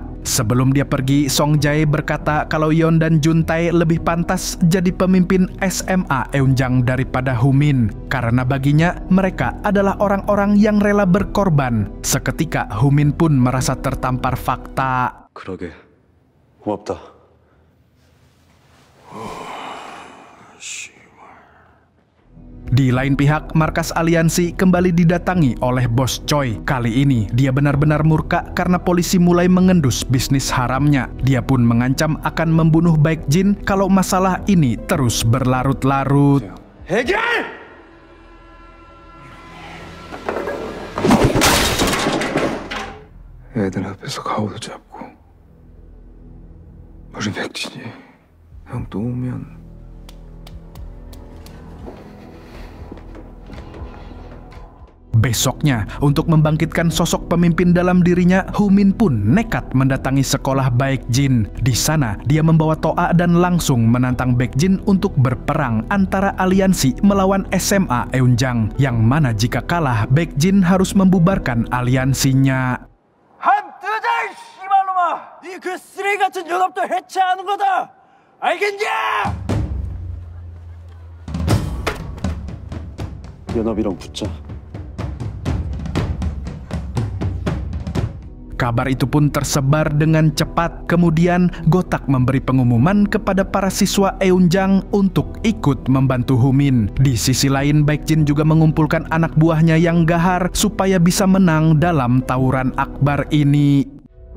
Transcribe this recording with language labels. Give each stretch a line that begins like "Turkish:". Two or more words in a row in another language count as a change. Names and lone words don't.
Indonesian: Sebelum dia pergi, Song Jae berkata kalau Yeon dan Juntae lebih pantas jadi pemimpin SMA Eunjang daripada Humin. Karena baginya, mereka adalah orang-orang yang rela berkorban. Seketika, Humin pun merasa tertampar fakta.
Korean: 그러게. 고맙다.
Indonesian: Di lain pihak, markas aliansi kembali didatangi oleh Bos Choi. Kali ini, dia benar-benar murka karena polisi mulai mengendus bisnis haramnya. Dia pun mengancam akan membunuh Baek Jin kalau masalah ini terus berlarut-larut.
Korean: 해결! 애들 앞에서 가오도 잡고 우리 백진이 형 또 오면
Indonesian: Besoknya, untuk membangkitkan sosok pemimpin dalam dirinya, Humin pun nekat mendatangi sekolah Baek Jin. Di sana, dia membawa Toa dan langsung menantang Baek Jin untuk berperang antara aliansi melawan SMA Eunjang. Yang mana jika kalah, Baek Jin harus membubarkan aliansinya.
Korean: 한뜨자 씨발놈아! 네 그 쓰레기 같은 연합도 해체하는 거다! 알겠냐? 연합이랑 붙자.
Indonesian: Kabar itu pun tersebar dengan cepat. Kemudian Gotak memberi pengumuman kepada para siswa Eunjang untuk ikut membantu Humin. Di sisi lain, Baek Jin juga mengumpulkan anak buahnya yang gahar supaya bisa menang dalam tawuran akbar ini.